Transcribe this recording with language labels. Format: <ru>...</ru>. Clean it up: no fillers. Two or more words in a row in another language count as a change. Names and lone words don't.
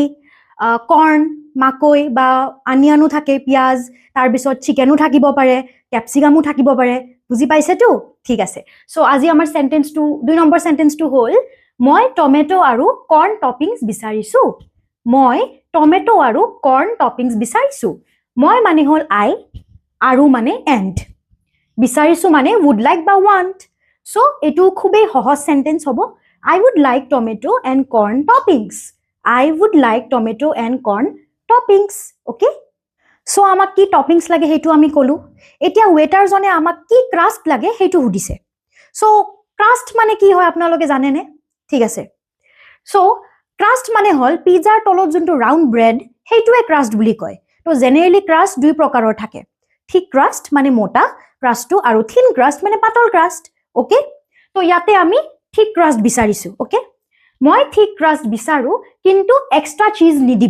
<as>কৰ্ন মাকৈ বা অনিয়নো থাকে পিয়াজ তাৰ পিছত চিকেনো থাকিব পাৰে ক্যাপসিকামো থাকিব পাৰে বুজি পাইছেতো ঠিক আছে সো আজি আমাৰ সেন্টেন্সটো 2 নম্বৰ সেন্টেন্সটো হ'ল মই টমেটো আৰু</as> <en>corn toppings</en> <as>বিচাৰিছো মই টমেটো আৰু</as> <en>corn toppings</en> <as>বিচাৰিছো মই মানে হল আই আৰু মানে এন্ড বিচাৰিছো মানে</as> <en>would like</en> <as>বা want so এটো খুবেই সহজ সেন্টেন্স হ'ব</as> <en>I would like tomato and corn toppings okay so</en> <as>আমাক কি টপিংস লাগে হেতু আমি কলো এতিয়া ওয়েটাৰ জনে আমাক কি ক্ৰাস্ট লাগে হেতু হুদিছে so ক্ৰাস্ট মানে কি হয় আপোনালোকে জানে নে ঠিক আছে so ক্ৰাস্ট মানে হল পিজ্জাৰ তলত যোনটো</as> <en>round bread</en> <as>হেতুৱে ক্ৰাস্ট বুলি কয় তো জেনেৰেলি ক্ৰাস্ট দুই প্ৰকাৰৰ থাকে</as> <en>thick crust</en> <as>মানে মোটা ক্ৰাস্টটো আৰু</as> <en>thin crust</en> <as>মানে পাতল ক্ৰাস্ট ওকে তো ইয়াতে আমি</as> <en>thick crust</en> <as>বিচাৰিছো ওকে মই</as> <en>thick crust</en> <as>বিচাৰো কিন্তু</as> <en>extra cheese</en> <as>নিদিব</as>